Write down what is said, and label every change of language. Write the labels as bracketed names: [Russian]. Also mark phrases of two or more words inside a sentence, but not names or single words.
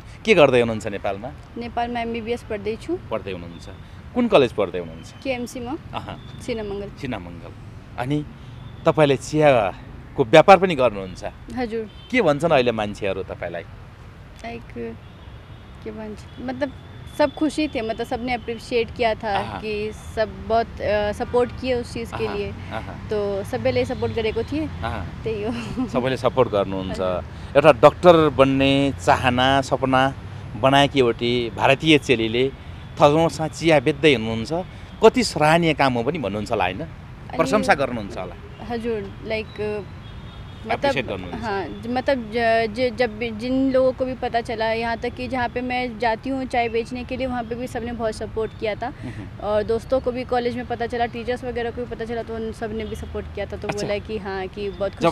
[Nepali] के गर्दै हुनुहुन्छ नेपालमा? नेपालमा एमबीबीएस पढ्दैछु। पढ्दै हुनुहुन्छ? कुन कलेज पढ्दै हुनुहुन्छ? [Hindi] केएमसी में सिनामंगल। सिनामंगल। [Nepali] अनि तपाईले चियाको को व्यापार पनि गर्नुहुन्छ। हजुर। के भन्छन् अहिले मान्छेहरू तपाईँलाई? [Hindi] लाइक [Nepali] के भन्छ [Hindi] मतलब सब खुशी थे, मतलब सबने अप्रिशिएट किया था कि सब बहुत सपोर्ट किए उस चीज़ के लिए, [Nepali] तो सबैले सपोर्ट गरेको थिए, त्यही हो। सबैले सपोर्ट गर्नुहुन्छ। एउटा डक्टर बन्ने चाहना सपना बनाएकी एउटी भारतीय चेलीले थगौसा चिया बेच्दै हुनुहुन्छ। कति सराहनीय काम हो पनि भन्नुहुन्छ होला हैन? प्रशंसा गर्नुहुन्छ होला। [Hindi] हजुर, लाइक मतलब हाँ, मतलब जब जिन लोगों को भी पता चला, यहाँ तक कि जहाँ पे मैं जाती हूँ चाय बेचने के लिए, वहाँ पे भी सबने बहुत सपोर्ट किया था। और दोस्तों को भी कॉलेज में पता चला, टीचर्स वगैरह को भी पता चला, तो उन सब ने भी सपोर्ट किया था। तो बोला कि हाँ कि बहुत खुशी